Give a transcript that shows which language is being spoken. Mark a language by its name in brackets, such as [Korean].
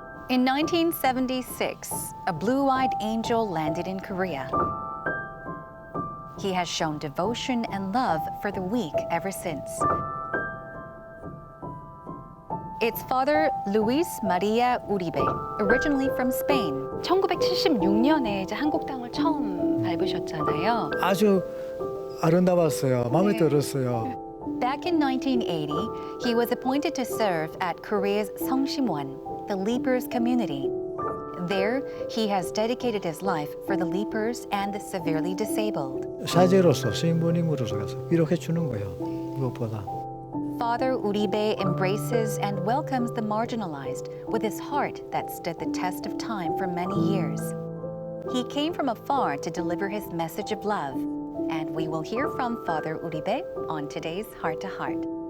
[English] In 1976, a blue-eyed angel landed in Korea. He has shown devotion and love for the weak ever since. It's Father Luis Maria Uribe, originally from Spain. [Korean] 1976년에 이제 한국 땅을 처음 밟으셨잖아요. 아주 아름다웠어요. 마음에 네. 들었어요. [English] Back in 1980, he was appointed to serve at Korea's Songsimwon, the Lepers community. There, he has dedicated his life for the lepers and the severely disabled. [Korean] 사제로서 신부님으로서 가서 위로해 주는 거예요. 무엇보다. [English] Father Uribe embraces and welcomes the marginalized with his heart that stood the test of time for many years. He came from afar to deliver his message of love, and we will hear from Father Uribe on today's Heart to Heart.